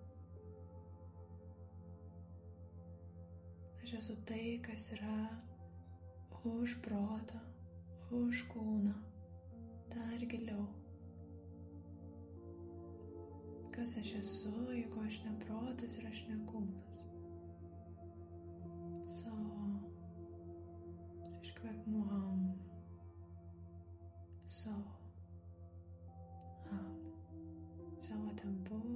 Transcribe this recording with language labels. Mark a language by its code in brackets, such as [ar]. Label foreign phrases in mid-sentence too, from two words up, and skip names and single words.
[lt] Aš esu tai, kas yra už protą, už kūną, dar giliau. Kas aš esu, jeigu aš ne protas ir aš ne kūnas. So, iškvėpimu ham. So, ham. Savo tempu.